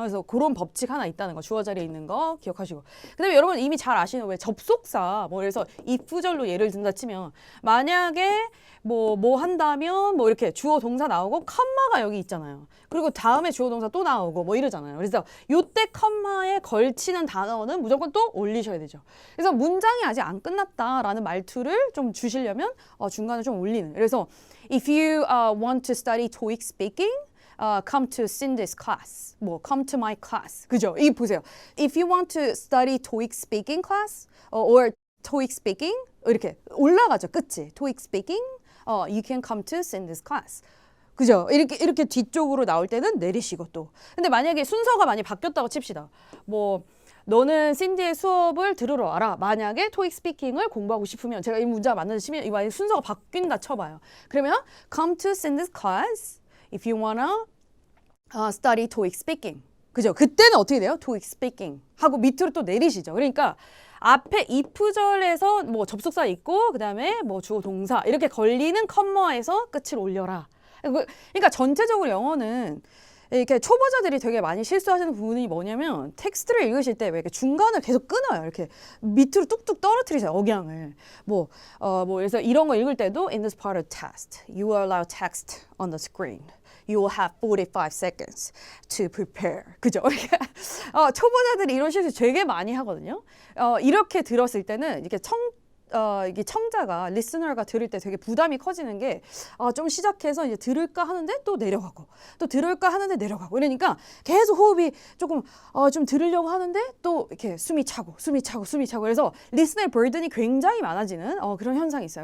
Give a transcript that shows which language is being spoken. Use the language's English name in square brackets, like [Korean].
[Korean] 그래서 그런 법칙 하나 있다는 거, 주어 자리에 있는 거 기억하시고. 그 다음에 여러분 이미 잘 아시는 왜 접속사, 뭐 그래서 if절로 예를 든다 치면, 만약에 뭐 한다면 뭐 이렇게 주어 동사 나오고 컴마가 여기 있잖아요. 그리고 다음에 주어 동사 또 나오고 뭐 이러잖아요. 그래서 요때 컴마에 걸치는 단어는 무조건 또 올리셔야 되죠. 그래서 문장이 아직 안 끝났다라는 말투를 좀 주시려면 중간에 좀 올리는. 그래서 [English] if you want to study TOEIC speaking, come to Cindy's class. [Korean] 뭐 [English] come to my class. [Korean] 그죠? 이 보세요. [English] If you want to study TOEIC speaking class or TOEIC speaking [Korean] 이렇게 올라가죠. 끝이. [English] TOEIC speaking, you can come to Cindy's class. [Korean] 그죠? 이렇게 뒤쪽으로 나올 때는 내리시고 또. 근데 만약에 순서가 많이 바뀌었다고 칩시다. 뭐 너는 신디의 수업을 들으러 와라. 만약에 토익 스피킹을 공부하고 싶으면 제가 이 문제가 맞는지 치면 이 순서가 바뀐다 쳐봐요. 그러면 [English] come to Cindy's class if you wanna study TOEIC speaking. [Korean] 그죠? 그때는 어떻게 돼요? TOEIC speaking 하고 밑으로 또 내리시죠. 그러니까 앞에 if절에서 뭐 접속사 있고 그다음에 뭐 주어 동사 이렇게 걸리는 컴마에서 끝을 올려라. 그러니까 전체적으로 영어는 이렇게 초보자들이 되게 많이 실수하시는 부분이 뭐냐면 텍스트를 읽으실 때 왜 이렇게 중간을 계속 끊어요. 이렇게 밑으로 뚝뚝 떨어뜨리세요. 억양을. 그래서 이런 거 읽을 때도 [English] in this part of test, you will allow text on the screen. You will have 45 seconds to prepare. [Korean] 그죠? 초보자들이 이런 실수 되게 많이 하거든요. 이렇게 들었을 때는 이게 이게 청자가 리스너가 들을 때 되게 부담이 커지는 게 좀 시작해서 이제 들을까 하는데 또 내려가고 또 들을까 하는데 내려가고 이러니까 계속 호흡이 조금 좀 들으려고 하는데 또 이렇게 숨이 차고 그래서 리스너의 버든이 굉장히 많아지는 그런 현상이 있어요.